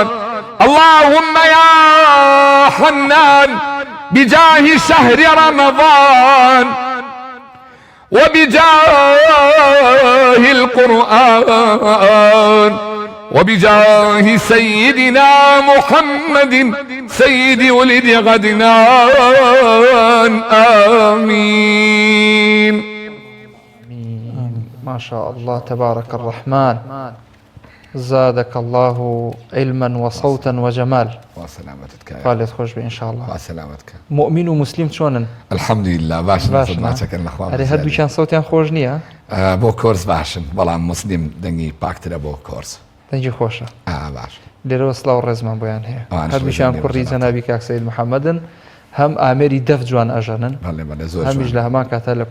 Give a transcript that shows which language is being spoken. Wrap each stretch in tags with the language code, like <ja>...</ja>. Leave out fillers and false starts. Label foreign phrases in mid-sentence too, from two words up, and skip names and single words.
<ar>اللهم يا حنان بجاه شهر رمضان وبجاه القرآن وبجاه سيدنا محمد سيد ولد غدنان، آمين. ما شاء الله تبارك الرحمن، زادك الله علما وصوتا وجمال. وسلامتك يا خالد خوش بي ان شاء الله. وسلامتك. مؤمن ومسلم شلونن؟ الحمد لله باشن.</ar> <ckb>باشن هري هردووشیان سەوتیان خۆش نییە؟ بۆ کۆرس باشن، بەڵام مسلیم دەنگی پاکترە بۆ کۆرس. دەنگی خۆشە. باش. لێرەوە سڵاو ڕێزمان بۆیان هەیە. هەردووشیان کوڕی جەنابی کاک سەید محەممەدن، هەم ئامێری دەف جوان ئەژەنن، هەمیش لە هەمان کاتە لە</ckb>